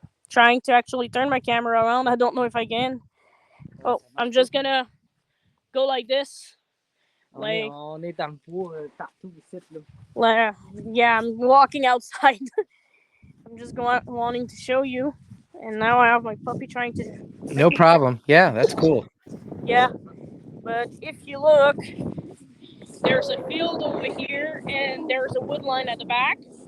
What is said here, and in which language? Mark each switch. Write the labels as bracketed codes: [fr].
[en] Trying to actually turn my camera around. I don't know if I can. Oh, I'm just gonna go like this. Like, [fr] on est dans le bois partout ici, [en] yeah, I'm walking outside. I'm just wanting to show you. And now I have my puppy trying to... No problem. Yeah, that's cool. Yeah, but if you look, there's a field over here, and there's a wood line at the back.